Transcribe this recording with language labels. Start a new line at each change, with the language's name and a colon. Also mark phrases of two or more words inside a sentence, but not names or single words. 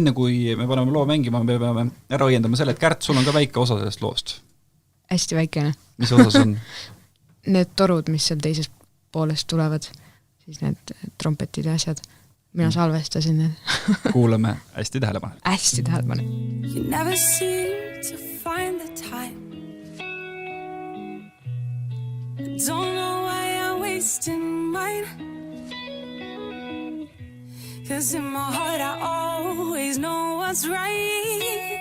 Estonian: Enne kui me paneme loo mängima, me peame ära õiendama selle, et Kärt, sul on ka väike osa sellest loost. Hästi väikene. Mis osas on? Need torud, mis seal teises poolest tulevad, siis need trompetid ja asjad. Mina salvestasin need. Kuulame hästi tähelepanu. Hästi tähelepanu.
English: You never seem to find the time. Don't know why I'm wasting mine. 'Cause in my heart I always know what's right.